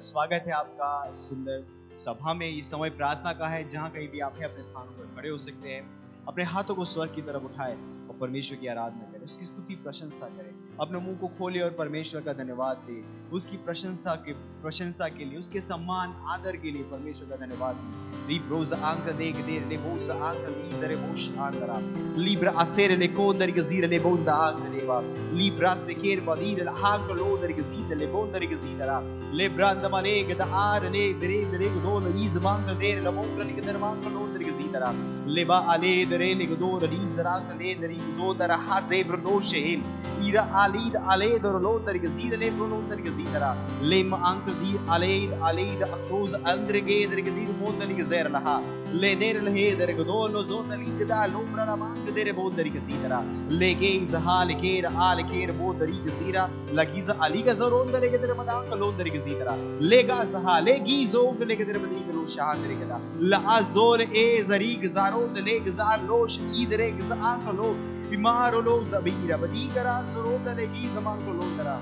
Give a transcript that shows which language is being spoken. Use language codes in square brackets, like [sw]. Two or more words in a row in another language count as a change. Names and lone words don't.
[hi] स्वागत है आपका इस सुंदर सभा में। ये समय प्रार्थना का है, जहाँ कहीं भी आप हैं अपने स्थानों पर खड़े हो सकते हैं। अपने हाथों को स्वर्ग की तरफ उठाए और परमेश्वर की आराधना करें, उसकी स्तुति प्रशंसा करें। अपने मुंह को खोले और परमेश्वर का धन्यवाद दे, उसकी प्रशंसा के लिए, उसके सम्मान आदर के लिए परमेश्वर का धन्यवाद दे। रिब्रोज आंक देख दे ले बोज आंक लीदरे बोश आंकरा लिब्रा असेर ले कोंदर गजीर ले बोंदा आंक लेवा लिब्रा से केर बदीर आंक लोदर गजीर ले बोंदर गजीरा ले ब्रांद माने गदा आर ले दरे दरे गदो लीज मांक देर ले बोंदर ले गदर मांक लोदर गजीरा लेबा आले दरे ले गदो लीज रांक ले दरी गजोदर हाजे ब्रदोशेन ira alid aled loder gezire le loder gezira lem ank di aled akroz andre geder gedir mondali gezer laha le der le der godolo zonali geda lombra la mank der bodari gezira le geiz hal ker al ker bodari gezira lagiz ali gazoron der geder madank loder gezira le gaz ha le gizo le geder madik lo shahandre geda la azor e zari gzaro le gzar losh idre gzan lo बीमार लो ज़बीरा बदी करा ज़रूरत लेगी ज़मान को लो करा।